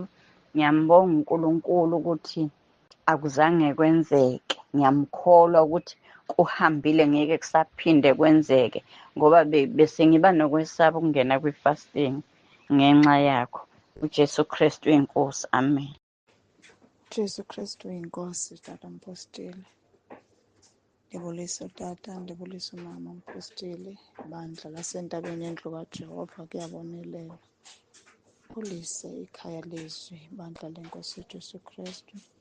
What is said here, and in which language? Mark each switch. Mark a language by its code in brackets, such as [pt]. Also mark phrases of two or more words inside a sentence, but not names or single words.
[zu] Ngiyambonga uNkulunkulu ukuthi akuzange kwenzeke. Ngiyamkholwa ukuthi kuhambile, ngeke kusaphinde kwenzeke, ngoba bese ngiba nokwesaba ukungena kwi-fasting ngenxa yakho. uJesu Kristu inkosi. Amen. Jesu Kristu inkosi. [xh] Tata Mpostile, ndibulisa utata, ndibulisa umama Mpostile. Bandla lasentabeni yendlu kaJehova kuyabonelela. [zu] Bulise ikhaya lezwi, bandla lenkosi uJesu Kristu.